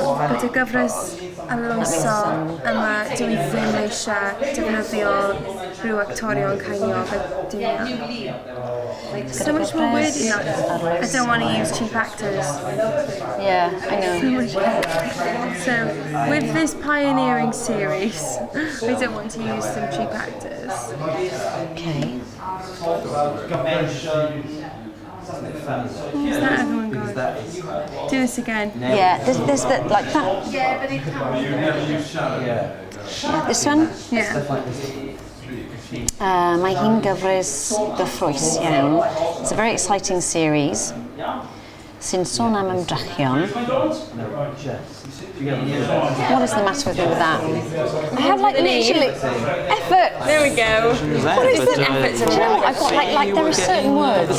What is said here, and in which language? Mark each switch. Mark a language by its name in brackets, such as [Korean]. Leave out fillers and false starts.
[Welsh] But y gyfres aloesol yma dwi ddim eisiau defnyddio rhyw actorion ceiniog a dimma. [English] So much more weird in that. I don't want to use cheap actors. Yeah, I know. So with this pioneering series, I don't want to use some cheap actors. Okay. Is that everyone gone? Do this again. Yeah, there's that, like that. Yeah, but it can't. This one? Yeah. [Welsh] Mae hi'n gyfres gyffrous iawn. [English] It's a very exciting series [Welsh] sy'n sôn am ymdrechion. [English] What is the matter with me with that? I have like literally effort. There we go. What is the effort? Do you know what? I've got like there are certain words.